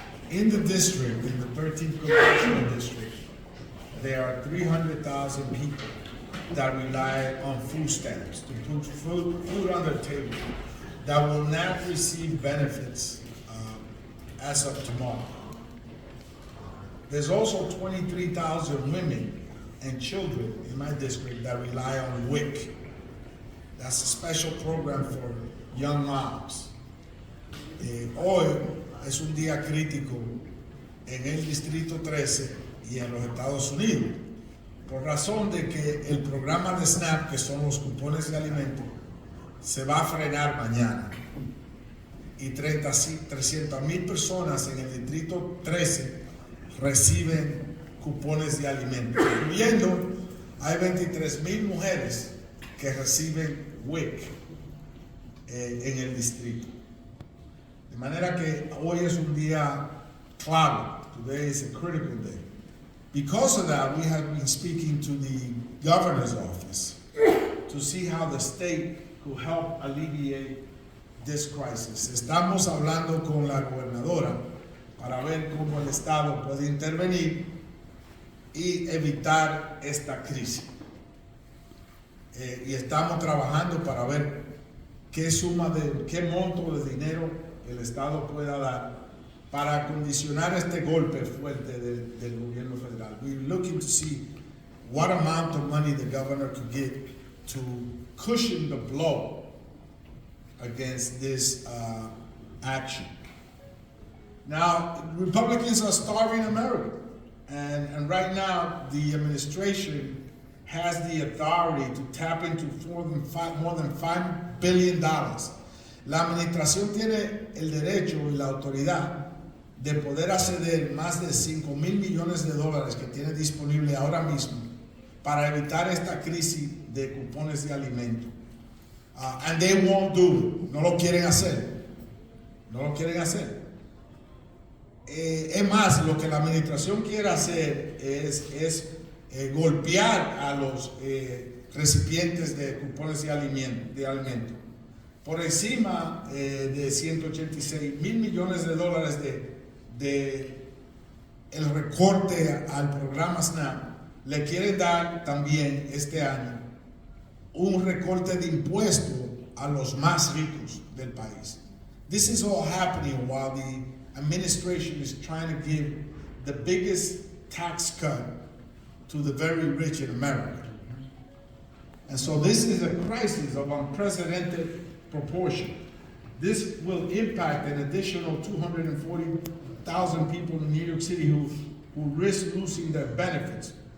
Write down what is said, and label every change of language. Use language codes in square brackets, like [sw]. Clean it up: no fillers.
[en] In the district, in the 13th Congressional District, there are 300,000 people that rely on food stamps to put food on their table that will not receive benefits as of tomorrow. There's also 23,000 women and children in my district that rely on WIC. That's a special program for young moms. [es] Hoy es un día crítico en el Distrito 13 y en los Estados Unidos, por razón de que el programa de SNAP, que son los cupones de alimentos, se va a frenar mañana. Y 300,000 personas en el Distrito 13 reciben cupones de alimentos, incluyendo hay 23,000 mujeres que reciben WIC en el distrito. De manera que hoy es un día clave. [en] Today is a critical day. Because of that, we have been speaking to the governor's office to see how the state could help alleviate this crisis. [es] Estamos hablando con la gobernadora para ver cómo el Estado puede intervenir y evitar esta crisis. Y estamos trabajando para ver qué monto de dinero el Estado pueda dar para condicionar este golpe fuerte del gobierno federal. [en] We're looking to see what amount of money the governor could get to cushion the blow against this action. Now, Republicans are starving America. And right now, the administration has the authority to tap into more than $5 billion. [es] La administración tiene el derecho y la autoridad de poder acceder más de $5,000 millones que tiene disponible ahora mismo para evitar esta crisis de cupones de alimentos. [en] And they won't do it. [es] No lo quieren hacer. No lo quieren hacer. Es más, lo que la administración quiere hacer es golpear a los recipientes de cupones de alimentos. Por encima de $186,000 millones de el recorte al programa SNAP, le quieren dar también este año un recorte de impuestos a los más ricos del país. [en] This is all happening while the administration is trying to give the biggest tax cut to the very rich in America. And so this is a crisis of unprecedented proportion. This will impact an additional 240,000 people in New York City who risk losing their benefits.